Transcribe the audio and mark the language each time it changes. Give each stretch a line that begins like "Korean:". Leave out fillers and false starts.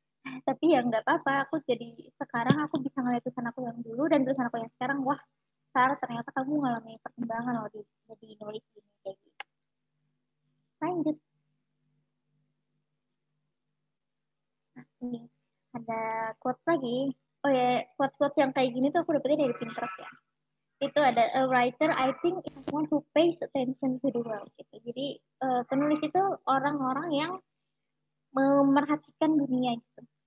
Indonesian: Tapi ya nggak apa-apa, aku jadi sekarang aku bisa ngeliat tulisan aku yang dulu dan tulisan aku yang sekarang, wah Sarah ternyata kamu mengalami perkembangan loh di nulis ini kayak gitu. Lanjut. Nah, ini ada quotes lagi. Oh ya, quotes yang kayak gini tuh aku dapetnya dari Pinterest ya. Itu ada
English: a writer, I think is someone who pays attention to the world
Indonesian: gitu. Jadi penulis itu orang-orang yang memerhatikan dunia gitu.